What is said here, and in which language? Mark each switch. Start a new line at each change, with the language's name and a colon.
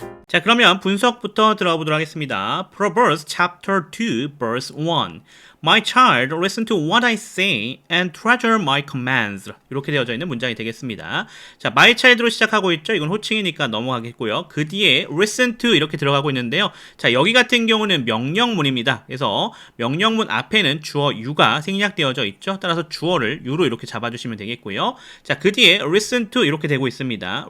Korean: 자, 그러면 분석부터 들어가 보도록 하겠습니다.
English: Proverbs chapter 2 verse 1. My child, listen to what I say and treasure my commands.
Korean: 이렇게 되어져 있는 문장이 되겠습니다. 자,
English: my child
Korean: 로 시작하고 있죠. 이건 호칭이니까 넘어가겠고요. 그 뒤에
English: listen to
Korean: 이렇게 들어가고 있는데요. 자, 여기 같은 경우는 명령문입니다. 그래서 명령문 앞에는 주어 you가 생략되어져 있죠. 따라서 주어를 you로 이렇게 잡아주시면 되겠고요. 자, 그 뒤에
English: listen to
Korean: 이렇게 되고 있습니다.